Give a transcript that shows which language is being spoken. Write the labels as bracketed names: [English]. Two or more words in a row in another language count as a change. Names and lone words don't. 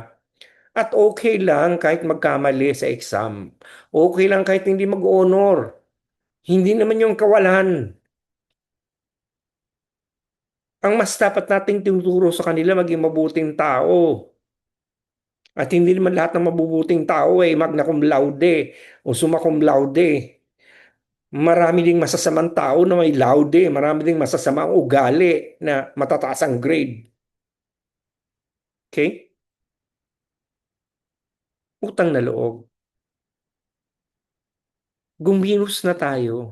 [Filipino] At okay lang kahit magkamali sa exam. Okay lang kahit hindi mag-honor. Hindi naman yung kawalan. Ang mas dapat nating tinuturo sa kanila maging mabuting tao. At hindi naman lahat ng mabubuting tao ay [Latin] magna cum laude [Filipino] o [Latin] summa cum laude. [Filipino] Marami ding masasamang tao na may laude. Marami ding masasamang ugali na matataas ang grade. Okay? Utang na loob. Gumilos na tayo.